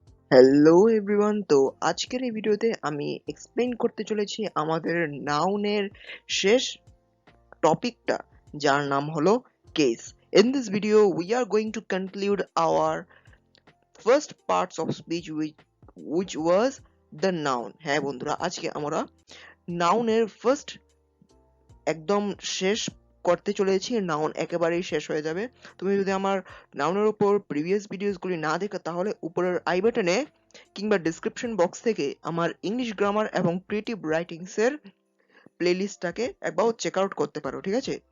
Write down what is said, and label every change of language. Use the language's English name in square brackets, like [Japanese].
[English] hello everyone, [Bangla] তো আজকের এই ভিডিওতে আমি এক্সপ্লেইন করতে চলেছি আমাদের নাউনের শেষ টপিকটা, যার নাম হলো case. [English] In this video we are going to conclude our first parts of speech which was the noun। [Bangla] হ্যাঁ বন্ধুরা, আজকে আমরা নাউনের ফার্স্ট একদম শেষ করতে চলেছি। নাউন একেবারেই শেষ হয়ে যাবে। তুমি যদি আমার নাউনের উপর প্রিভিয়াস ভিডিওসগুলি না দেখো, তাহলে উপরের আই বাটনে কিংবা ডেসক্রিপশন বক্স থেকে আমার ইংলিশ গ্রামার এবং ক্রিয়েটিভ রাইটিংস এর প্লেলিস্টটাকে একবার চেক আউট করতে পারো, ঠিক আছে?